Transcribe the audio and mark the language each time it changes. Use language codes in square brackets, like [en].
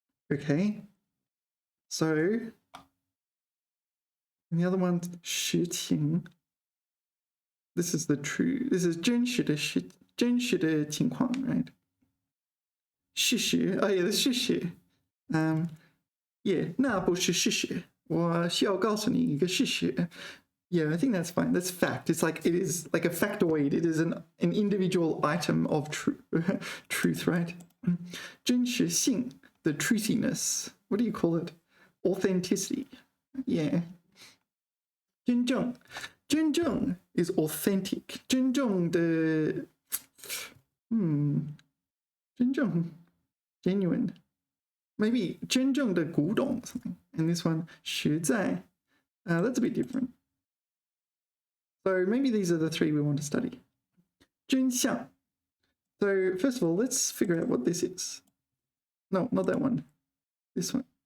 [en] Okay. So the other one, 实情. This is the true. This is 真实的情况, right? [zh] 事实. [en] Oh yeah, the 事实. [zh] Yeah, 那不是事实。我需要告诉你一个事实。 [en] Yeah, I think that's fine. That's fact. It's like it is like a factoid. It is an individual item of truth, right? 真实性, the truthiness. What do you call it? Authenticity. Yeah. 真正is authentic. [zh] 真正的真正 genuine. Maybe 真正的古董 something. [en] And this one 实在 that's a bit different. So maybe these are the three we want to study. [zh] 真相. [en] So first of all, let's figure out what this is. No, not that one. This one.